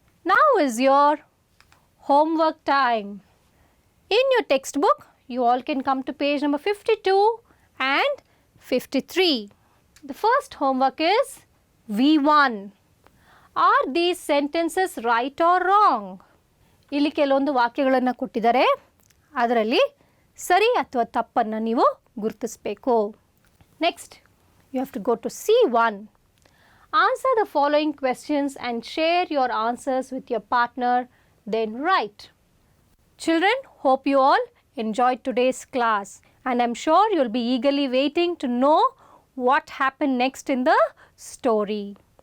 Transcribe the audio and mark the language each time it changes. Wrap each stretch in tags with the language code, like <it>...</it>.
<en>Now is your homework time. In your textbook, you all can come to page number 52 and 53. The first homework is V1. Are these sentences right or wrong?</en> <kn>ಇಲ್ಲಿ ಕೆಲವೊಂದು ವಾಕ್ಯಗಳನ್ನು ಕೊಟ್ಟಿದ್ದಾರೆ. ಅದರಲ್ಲಿ ಸರಿ ಅಥವಾ ತಪ್ಪನ್ನು ನೀವು ಗುರುತಿಸಬೇಕು.</kn> <en>Next, you have to go to C1. Answer the following questions and share your answers with your partner, then write. Children, hope you all enjoyed today's class, and I'm sure you'll be eagerly waiting to know what happened next in the story.</en>